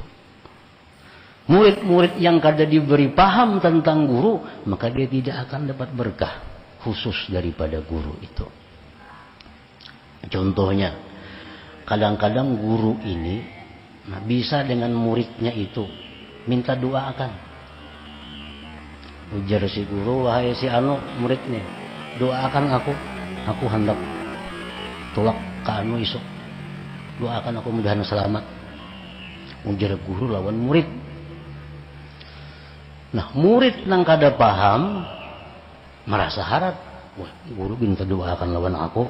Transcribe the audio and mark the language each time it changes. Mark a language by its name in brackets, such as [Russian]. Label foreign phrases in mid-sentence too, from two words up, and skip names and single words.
[Banjar] Murid-murid yang kada diberi paham tentang guru, maka dia tidak akan dapat berkah khusus daripada guru itu. [Indonesian] Contohnya, kadang-kadang guru ini bisa dengan muridnya itu minta doakan. [Banjar] Ujar si guru, wahai si muridnya, doakan aku hendak tolak ke isuk, doakan aku mudahan selamat. Ujar guru lawan murid. Nah murid nang kada paham merasa harap, wah guru minta doakan lawan aku.